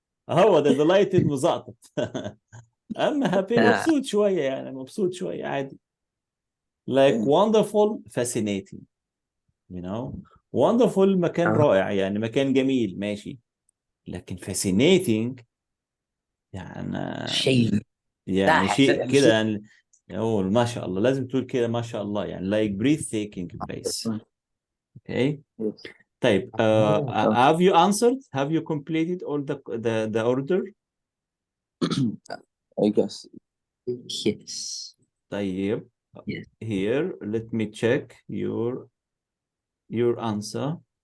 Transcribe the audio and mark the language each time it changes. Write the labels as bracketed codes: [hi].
[ar] هو ده delighted مزقطط. اما happy آه. مبسوط شويه، يعني مبسوط شويه عادي. [en] like wonderful, fascinating, you know. [ar] wonderful مكان رائع، يعني مكان جميل ماشي، لكن fascinating يعني شيء يعني شيء كده، يعني ما شاء الله، لازم تقول كده ما شاء الله، يعني [en] like breathtaking place. okay. Yes. [ar] طيب [en] have you answered, have you completed all the order؟ I guess. Yes. [ar] طيب [en] Yes. here let me check your answer.